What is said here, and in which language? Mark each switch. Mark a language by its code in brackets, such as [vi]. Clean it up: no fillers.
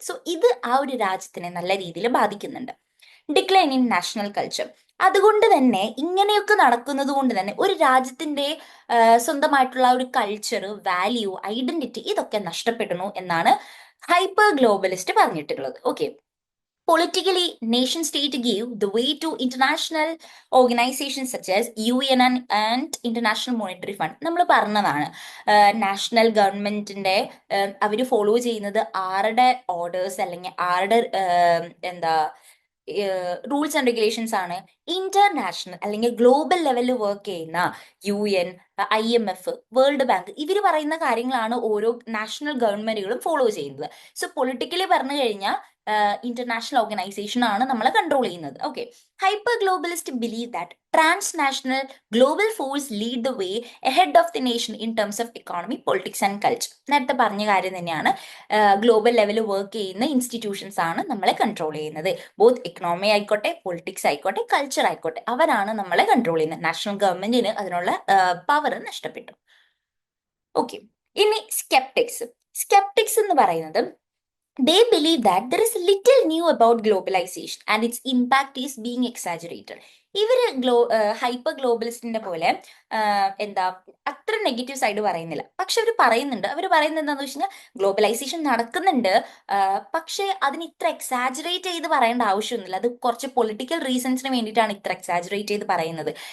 [ml] So ഇത് ആ ഒരു രാജ്യത്തിനെ നല്ല രീതിയിൽ ബാധിക്കുന്നുണ്ട്. [en] Decline in national culture. [ml] അതുകൊണ്ട് തന്നെ ഇങ്ങനെയൊക്കെ നടക്കുന്നത് കൊണ്ട് തന്നെ ഒരു രാജ്യത്തിന്റെ സ്വന്തമായിട്ടുള്ള ഒരു കൾച്ചർ, വാല്യൂ, ഐഡന്റിറ്റി ഇതൊക്കെ നഷ്ടപ്പെടുന്നു എന്നാണ് ഹൈപ്പർ ഗ്ലോബലിസ്റ്റ് പറഞ്ഞിട്ടുള്ളത്. [en] Okay, politically, nation state give the way to international organizations such as UN and International Monetary Fund. [ml] നമ്മൾ പറഞ്ഞതാണ് നാഷണൽ ഗവൺമെന്റിന്റെ അവർ ഫോളോ ചെയ്യുന്നത് ആരുടെ ഓർഡേഴ്സ് അല്ലെങ്കിൽ ആരുടെ എന്താ റൂൾസ് ആൻഡ് റെഗുലേഷൻസ് ആണ്? ഇന്റർനാഷണൽ അല്ലെങ്കിൽ ഗ്ലോബൽ ലെവലിൽ വർക്ക് ചെയ്യുന്ന UN, IMF, വേൾഡ് ബാങ്ക്, ഇവർ പറയുന്ന കാര്യങ്ങളാണ് ഓരോ നാഷണൽ ഗവൺമെന്റുകളും ഫോളോ ചെയ്യുന്നത്. സോ പൊളിറ്റിക്കലി പറഞ്ഞു കഴിഞ്ഞാൽ ഇന്റർനാഷണൽ ഓർഗനൈസേഷൻ ആണ് നമ്മളെ കൺട്രോൾ ചെയ്യുന്നത്. [en] Okay, hyper globalist believe that transnational global force lead the way ahead of the nation in terms of economy, politics and culture. [ml] നേരത്തെ പറഞ്ഞ കാര്യം തന്നെയാണ്, ഗ്ലോബൽ ലെവലിൽ വർക്ക് ചെയ്യുന്ന ഇൻസ്റ്റിറ്റ്യൂഷൻസ് ആണ് നമ്മളെ കൺട്രോൾ ചെയ്യുന്നത്. ബോത്ത് എക്കണോമി ആയിക്കോട്ടെ, പൊളിറ്റിക്സ് ആയിക്കോട്ടെ, കൾച്ചർ ആയിക്കോട്ടെ, അവരാണ് നമ്മളെ കൺട്രോൾ ചെയ്യുന്നത്. നാഷണൽ ഗവൺമെന്റിന് അതിനുള്ള പവർ നഷ്ടപ്പെട്ടു. ഓക്കെ, ഇനി സ്കെപ്റ്റിക്സ്. സ്കെപ്റ്റിക്സ് എന്ന് പറയുന്നത് [en] they believe that there is little new about globalization and its impact is being exaggerated. [ml] ഇവര് ഹൈപ്പർ ഗ്ലോബലിസ്റ്റിന്റെ പോലെ എന്താ അത്ര നെഗറ്റീവ് സൈഡ് പറയുന്നില്ല. പക്ഷെ അവർ പറയുന്നുണ്ട്, എന്താണെന്ന് വെച്ച് കഴിഞ്ഞാൽ ഗ്ലോബലൈസേഷൻ നടക്കുന്നുണ്ട്, പക്ഷെ അതിന് ഇത്ര എക്സാജറേറ്റ് ചെയ്ത് പറയേണ്ട ആവശ്യമൊന്നുമില്ല. അത് കുറച്ച് പൊളിറ്റിക്കൽ റീസൺസിന് വേണ്ടിയിട്ടാണ് ഇത്ര എക്സാജറേറ്റ് ചെയ്ത് പറയുന്നത്.